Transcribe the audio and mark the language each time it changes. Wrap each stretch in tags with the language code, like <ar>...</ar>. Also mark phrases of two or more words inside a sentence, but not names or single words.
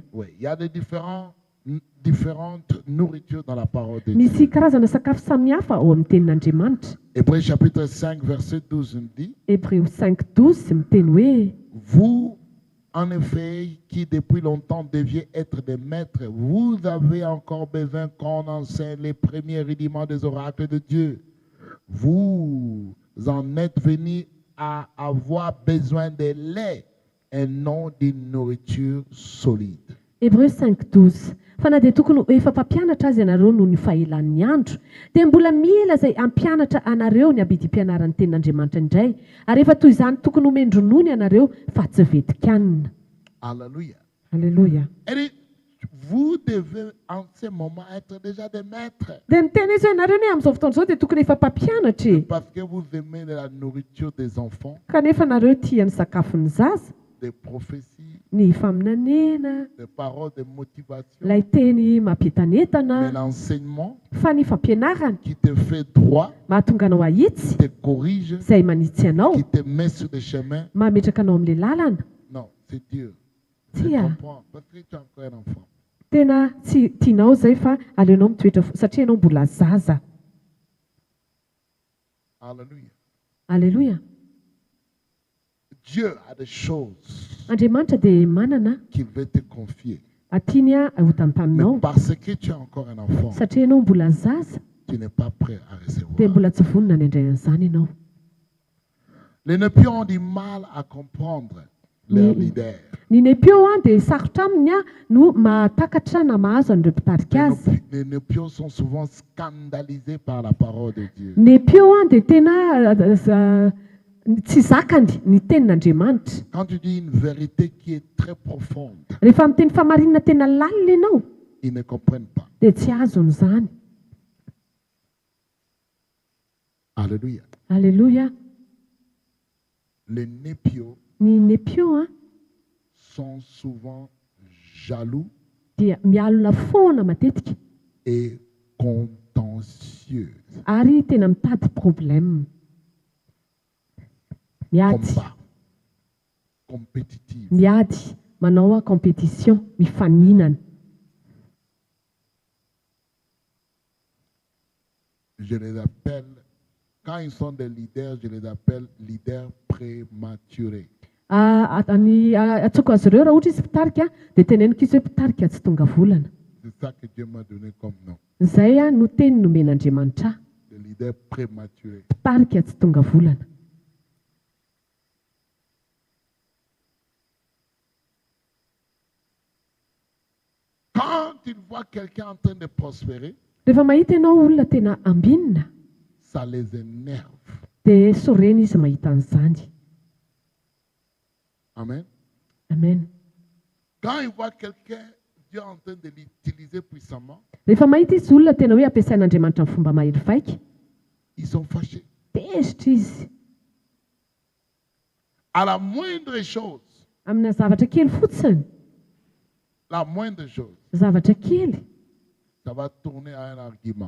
<fr>Oui, il y a des différentes nourritures dans la parole de Dieu.</fr> <mg>misy karazana sakafo samihafa ao amin'ny tenin'andriamanitra</mg> <fr>Hébreux chapitre 5, verset 12 nous dit,</fr> <mg>hébreu 5:12 miteny hoe</mg> <fr>vous, en effet, qui depuis longtemps deviez être des maîtres, vous avez encore besoin qu'on enseigne les premiers rudiments des oracles de Dieu. Vous en êtes venus à avoir besoin de lait et non d'une nourriture solide.</fr> <mg>hébreu 5:12 fa na dia tokony efa mpampianatra azy ianareo noho ny fahelan'ny andro dia mbola mila izay ampianatra anareo ny abidi-pianaran'ny tenin'andriamanitra indray ary efa toy izany tokony homendronono ianareo fa tsy vedikanina</mg> <fr>Alléluia.</fr> <mg>alleloia</mg> <fr>Elle dit, vous devez en ce moment être déjà des maîtres</fr> <mg>dia miteny izy hoe ianareo ny amin'izao fotoana izao dia tokony efa mpampianatra e</mg> <fr>parce que vous aimez la nourriture des enfants,</fr> <mg>kanefa nareo tia ny sakafony zaza</mg> <fr>des prophéties,</fr> <mg>ny faminanena</mg> <fr>des paroles de motivation,</fr> <mg>ilay teny</mg> <fr>mais</fr> <mg>mampientanetana</mg> <fr>l'enseignement</fr> <mg>fa ny fampianarana</mg> <fr>qui te fait droit,</fr> <mg>mahatonga anao ahitsy</mg> <fr>qui te corrige,</fr> <mg>izay manitsy anao</mg> <fr>qui te met sur le chemin.</fr> <mg>mametraka anao amin'ilay lalana</mg> <fr>Non, c'est Dieu. Je</fr> <mg>tia</mg> <fr>comprends, parce que tu es encore un enfant.</fr> <mg>tena tsy tianao izay fa aleonao mitoetra satria ianao mbola zaza</mg> <fr>Alléluia.</fr> <mg>alleloia</mg> <fr>Dieu a des choses</fr> <mg>andriamanitra dia manana</mg> <fr>qu'il veut te confier.</fr> <mg>atiany ho</mg> <fr>Mais</fr> <mg>tantaninao</mg> <fr>parce que tu es encore un enfant,</fr> <mg>satria ianao mbola zaza</mg> <fr>tu n'es pas prêt à</fr> <mg>dia</mg> <fr>recevoir.</fr> <mg>mbola tsy vonona ny andray an'izany ianao</mg> <fr>Les népions ont du mal à comprendre leur leader.</fr> <mg>ny nepio dia sarotra aminy no mahatakatra na mahazo an'ireo mpitarika azy</mg> <fr>Les népions sont souvent scandalisés par la parole de Dieu.</fr> <mg>nepio dia tena tsy zakany ny tenin'andriamanitra</mg> <fr>Quand tu dis une vérité qui est très profonde,</fr> <mg>rehefa miteny famarinana tena lalina ianao</mg> <fr>ils ne comprennent pas.</fr> <mg>dia tsy azon'izany</mg> <fr>Alléluia.</fr> <mg>alleloia</mg> <fr>Les népios</fr> <mg>ny nepio</mg> <fr>sont souvent jaloux</fr> <mg>dia mialona foana matetika</mg> <fr>et contentieux.</fr> <mg>ary tena mitady problème miady</mg> <fr>Combat. Compétitive.</fr> <mg>miady manao compétition, mifaninana.</mg> <fr>Je les appelle, quand ils sont des leaders, je les appelle leaders prématurés.</fr> <mg>Atsoko azy ireo raha ohatra izy mpitarika dia teneniko izy hoe mpitarika tsy tonga volana.</mg> <fr>C'est ça que Dieu m'a donné comme nom.</fr> <mg>Izay no teny nomen'Andriamanitra ahy,</mg> <fr>Des leaders prématurés.</fr> <mg>mpitarika tsy tonga volana.</mg> <fr>Quand il voit quelqu'un en train de prospérer,</fr> <mg>Rehefa mahita ianao olona tena ambinina</mg> <fr>ça les énerve.</fr> <mg>dia sorena izy mahita an'izany.</mg> <fr>Amen.</fr> <mg>Amen.</mg> <fr>Quand il voit quelqu'un, Dieu est en train de l'utiliser puissamment,</fr> <mg>Rehefa mahita izy olona tena hoe ampiasain'Andriamanitra ny fomba mahery vaika,</mg> <fr>ils sont fâchés.</fr> <mg>tezitra izy.</mg> <fr>À la moindre chose,</fr> <mg>Amina zavatra kely fotsiny,</mg> <fr>la moindre chose,</fr> <mg>zavatra kely,</mg> <fr>ça va tourner à un argument.</fr>